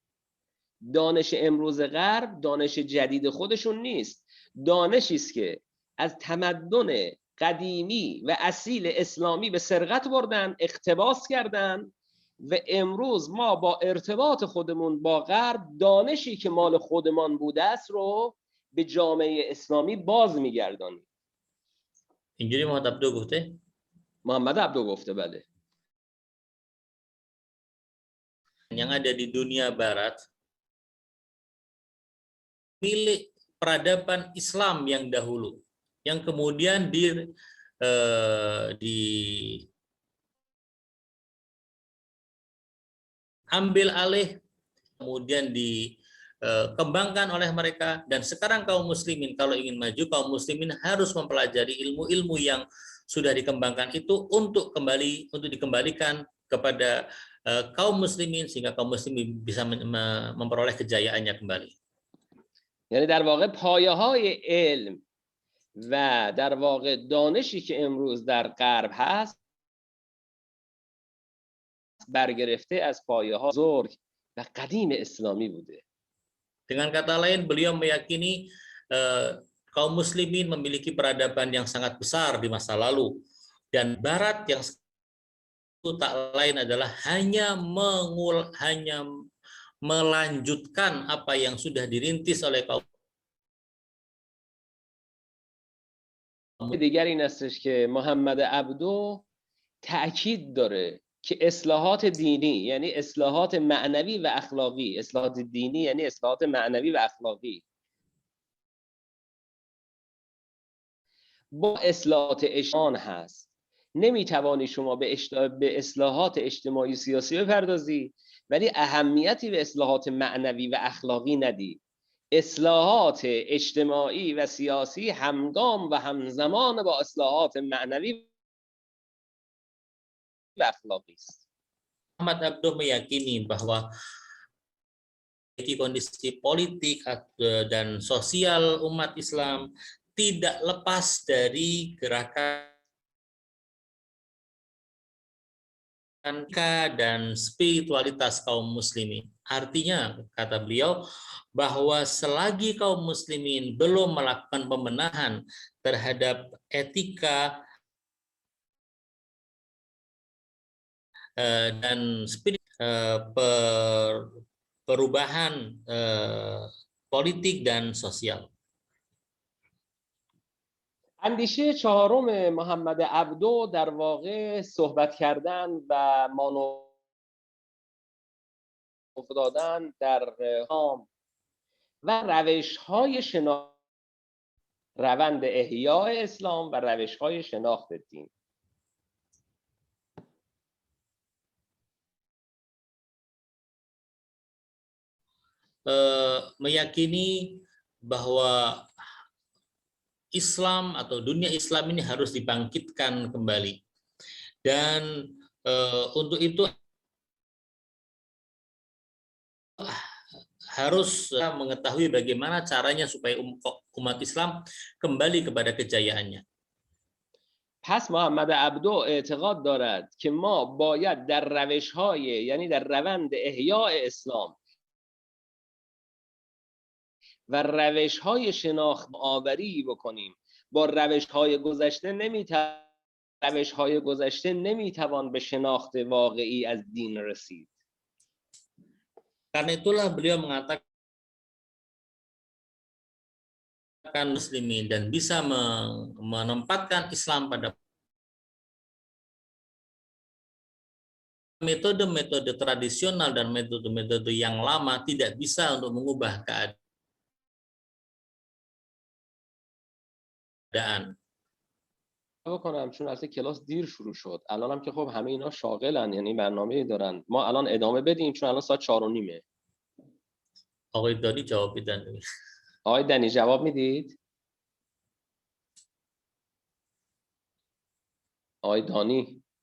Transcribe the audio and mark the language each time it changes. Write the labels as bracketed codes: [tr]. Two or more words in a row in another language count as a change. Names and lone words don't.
[fa] دانش امروز غرب دانش جدید خودشون نیست، دانشی است که از تمدن قدیمی و اصیل اسلامی به سرقت بردن، اقتباس کردن و امروز ما با ارتباط خودمون با غرب دانشی که مال خودمان بوده است رو به جامعه اسلامی باز میگردانیم. اینجوری محمد عبدو گفته؟ محمد عبدو گفته بله. [id] Yang ada di dunia barat milik peradaban Islam yang dahulu, yang kemudian diambil alih, kemudian dikembangkan oleh mereka, dan sekarang kaum muslimin kalau ingin maju, kaum muslimin harus mempelajari ilmu-ilmu yang sudah dikembangkan itu untuk dikembalikan kepada kaum muslimin sehingga kaum muslimin bisa memperoleh kejayaannya kembali. [fa] یعنی در واقع پایه‌های علم و در واقع دانشی که امروز در غرب هست برگرفته از پایه‌ها بزرگ و قدیم اسلامی بوده. [id] Dengan kata lain, beliau meyakini kaum muslimin memiliki peradaban yang sangat besar di masa lalu, dan barat yang itu tak lain adalah hanya melanjutkan apa yang sudah dirintis oleh kaum. [fa] دیگر این استش که محمد عبدو تأکید داره که اصلاحات دینی یعنی اصلاحات معنوی و اخلاقی، اصلاحات دینی یعنی اصلاحات معنوی و اخلاقی، با اصلاحات اجتماعی هست. نمیتوانی شما به اصلاحات اجتماعی سیاسی بپردازی ولی اهمیتی به اصلاحات معنوی و اخلاقی ندی. اصلاحات اجتماعی و سیاسی همگام و همزمان با اصلاحات معنوی و اخلاقی است. [id] Ahmad Abduh meyakini bahwa kondisi politik dan sosial umat Islam tidak lepas dari gerakan dan spiritualitas kaum muslimin. Artinya, kata beliau, bahwa selagi kaum muslimin belum melakukan pembenahan terhadap etika dan perubahan politik dan sosial. [fa] اندیشه چهارم محمد عبدو در واقع صحبت کردن و مانور دادن در هام و روش‌های روند احیاء اسلام و روش‌های شناخت دین. [id] Meyakini bahwa Islam atau dunia Islam ini harus dibangkitkan kembali, dan untuk itu harus mengetahui bagaimana caranya supaya umat Islam kembali kepada kejayaannya. [fa] پس محمد عبدو اعتقاد دارد که ما باید در روش‌های یعنی در روند احیاء اسلام و روش‌های شناخت آوری بکنیم. با روش‌های گذشته نمیتوان به شناخت واقعی از دین رسید. [id] Karena itulah beliau mengatakan muslimin dan bisa menempatkan Islam pada metode-metode tradisional dan metode-metode yang lama tidak bisa untuk mengubah keadaan. [fa] بکنم چون اصلا کلاس دیر شروع شد. الانم که خب همه اینا شاغلن، یعنی برنامه‌ای دارن. ما الان ادامه بدیم چون الان ساعت 4:30. آقای دانی جواب بدن. آقای دنی جواب میدید؟ آقای دانی.